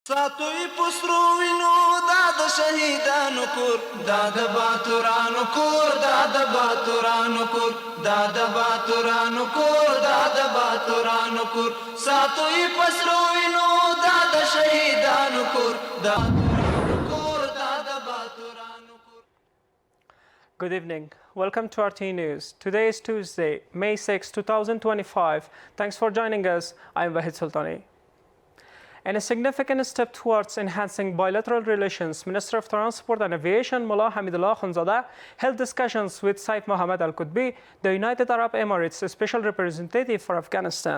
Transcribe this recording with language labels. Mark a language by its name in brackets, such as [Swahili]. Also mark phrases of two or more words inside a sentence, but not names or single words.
[Pashto] ساتوی پسرو وینو داد شهیدانو کور داد باتورانو کور داد باتورانو کور داد باتورانو کور داد باتورانو کور ساتوی پسرو وینو داد شهیدانو کور داد کور داد باتورانو کور. [English] Good evening. Welcome to RTA News. Today is Tuesday, May 6, 2025. Thanks for joining us. I'm Wahid Sultani. In a significant step towards enhancing bilateral relations, Minister of Transport and Aviation Mullah Hamidullah Khunzada held discussions with Saif Mohammed Al Qutbi, the United Arab Emirates Special Representative for Afghanistan.